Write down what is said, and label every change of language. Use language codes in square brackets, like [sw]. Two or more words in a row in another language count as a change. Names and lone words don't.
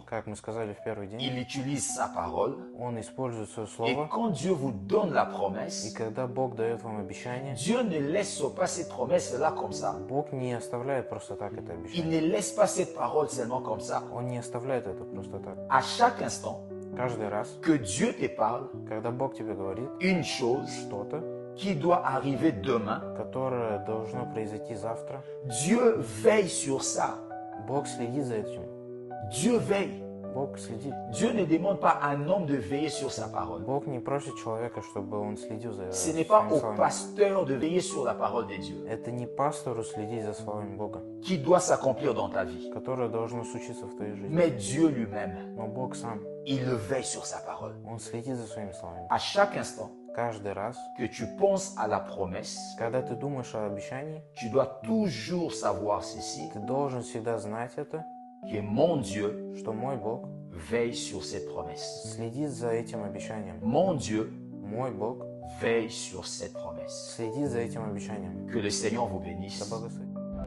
[ru] как мы сказали в первый день, [fr] il utilise sa parole. [ru] Он использует свое [fr] Et [ru] слово, [fr] quand Dieu vous donne la [ru] и [fr] promesse, [ru] когда Бог дает вам обещание, [fr] Dieu ne laisse pas cette promesse-là comme ça. [ru] Бог не оставляет просто так это [fr] Il [ru] обещание. [fr] ne laisse pas cette parole seulement comme ça. [ru] Он не оставляет это просто так. [fr] À chaque instant [ru] Каждый раз, [fr] que Dieu te parle, [ru] когда Бог тебе говорит [fr] une chose [ru] что-то, [fr] qui doit arriver demain, [ru] которое должно произойти завтра, [fr] Dieu veille sur ça. [ru] Бог следит за этим. [fr] Dieu veille. [ru] Бог следит. [fr] Dieu ne demande pas à un homme de veiller sur sa parole. [ru] Бог не просит человека, чтобы он следил за [fr] Ce n'est pas [ru] своими [fr] au [ru] словами. [fr] pasteur de veiller sur la parole de Dieu [ru] Это не пастору следить за словами Бога, [fr] qui doit s'accomplir dans ta vie, [ru] которое должно случиться в твоей жизни. [fr] mais Dieu lui-même, [ru] Но Бог сам, [fr] il veille sur sa parole. [ru] Он следит за своими словами. [fr] À chaque instant [ru] Каждый раз, [fr] que tu penses à la promesse, [ru] когда ты думаешь о обещании, [fr] tu dois toujours savoir ceci, [ru] ты должен всегда знать это, [fr] que mon Dieu [ru] что мой Бог [fr] veille sur cette promesse. [ru] следит за этим обещанием. [fr] Mon Dieu [ru] Мой Бог [fr] Veille sur cette promesse. [ru] Следи за этим обещанием. [fr] Que le Seigneur vous [ru] Да [fr] bénisse. [ru] благословит.